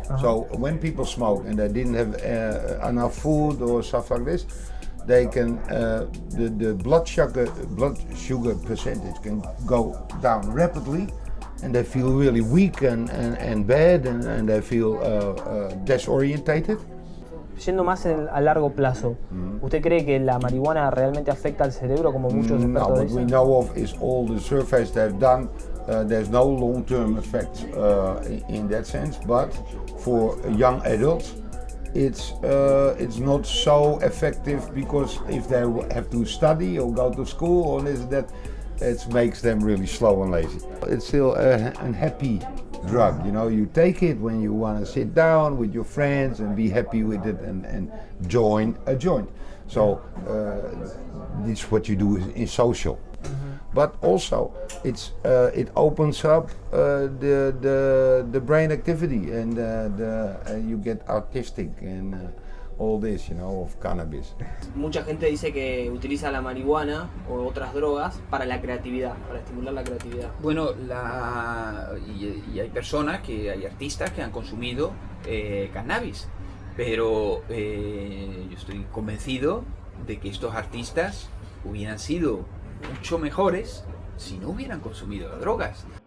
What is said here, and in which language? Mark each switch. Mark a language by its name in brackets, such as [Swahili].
[English] So when people smoke and they didn't have enough food or stuff like this, they can the blood sugar percentage can go down rapidly, and they feel really weak and bad, and they feel disorientated. [Spanish] Yendo más a largo plazo, ¿usted cree que la marihuana realmente afecta al cerebro como muchos expertos [English] No, what we [Spanish] dicen? [English] know of is all the surveys they've done. There's no long-term effects in that sense, but for young adults, it's not so effective, because if they have to study or go to school or this that, it makes them really slow and lazy. It's still a happy drug, you know. You take it when you want to sit down with your friends and be happy with it and join a joint. So this is what you do in social. But also it opens up the brain activity, and you get artistic and all this, you know, of cannabis. [Spanish] Mucha gente dice que utiliza la marihuana o otras drogas para la creatividad, para estimular la creatividad. Bueno, y hay personas, hay artistas que han consumido cannabis, pero yo estoy convencido de que estos artistas hubieran sido mucho mejores si no hubieran consumido las drogas.